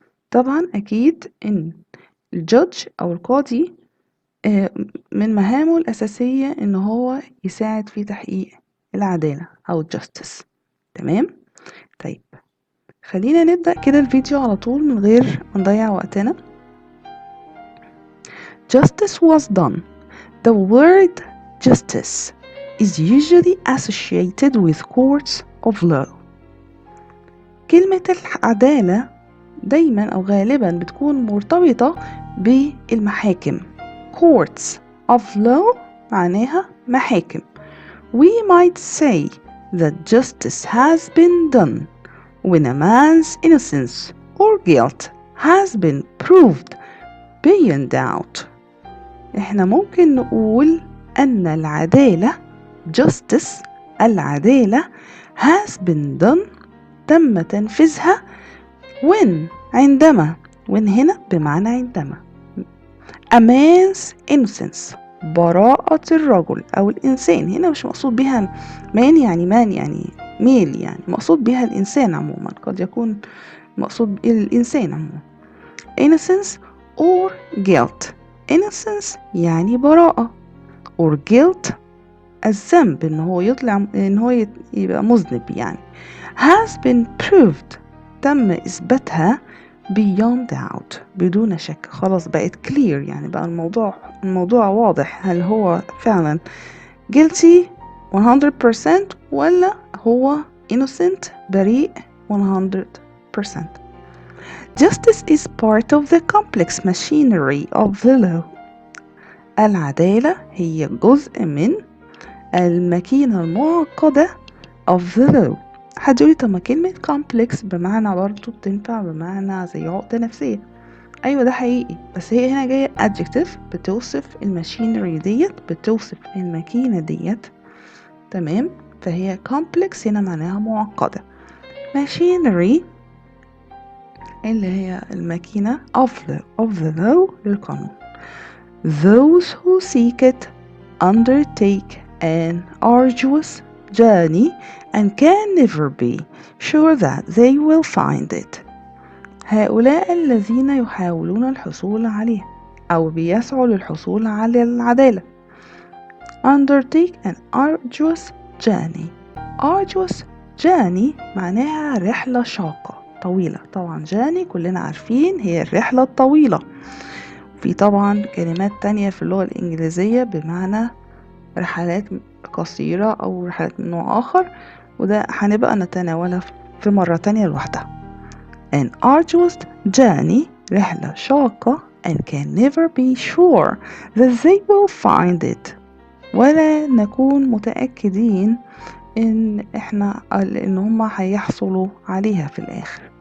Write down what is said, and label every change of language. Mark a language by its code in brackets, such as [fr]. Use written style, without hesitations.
[ar] طبعا أكيد إن الجادج أو القاضي من مهامه الأساسية إن هو يساعد في تحقيق العدالة أو justice. تمام؟ طيب خلينا نبدأ كده الفيديو على طول من غير ما نضيع وقتنا. [en] Justice was done. The word justice is usually associated with courts of law. [ar] كلمة العدالة دايما أو غالبا بتكون مرتبطة بالمحاكم. courts of law معناها محاكم. [en] We might say that justice has been done when a man's innocence or guilt has been proved beyond doubt. [ar] احنا ممكن نقول أن العدالة justice العدالة [en] has been done [ar] تم تنفيذها [en] when [ar] عندما when هنا بمعنى عندما [en] a man's innocence [ar] براءة الرجل أو الإنسان. هنا مش مقصود بها man يعني ميل، يعني مقصود بها الإنسان عموما، قد يكون مقصود الإنسان عموما. [en] innocence or guilt. [ar] innocence يعني براءة [en] or guilt [ar] الذنب إن هو يطلع إن هو يبقى مذنب يعني. [en] has been proved [ar] تم إثباتها [en] beyond doubt [ar] بدون شك. خلاص بقت clear، يعني بقى الموضوع واضح هل هو فعلا guilty 100% ولا هو innocent بريء 100%. [en] Justice is part of the complex machinery of the law. [ar] العدالة هي جزء من الماكينة المعقدة [en] of the law. [ar] حد يقولي طب ما كلمة complex بمعنى برضو بتنفع بمعنى زي عقدة نفسية. أيوة ده حقيقي، بس هي هنا جاية adjective بتوصف الماشينري ديت، بتوصف الماكينة ديت. تمام، فهي complex هنا معناها معقدة. machinery اللي هي الماكينة [en] of the law [ar] للقانون. [en] Those who seek it undertake an arduous journey and can never be sure that they will find it. [ar] هؤلاء الذين يحاولون الحصول عليه أو بيسعوا للحصول على العدالة. [en] undertake an arduous journey. [ar] arduous journey معناها رحلة شاقة طويلة. طبعا journey كلنا عارفين هي الرحلة الطويلة. في طبعا كلمات تانية في اللغة الإنجليزية بمعنى رحلات قصيرة أو رحلات من نوع آخر، وده هنبقى نتناولها في مرة تانية لوحدها. [en] An arduous journey [ar] رحلة شاقة [en] and can never be sure that they will find it [ar] ولا نكون متأكدين إن هما هيحصلوا عليها في الآخر.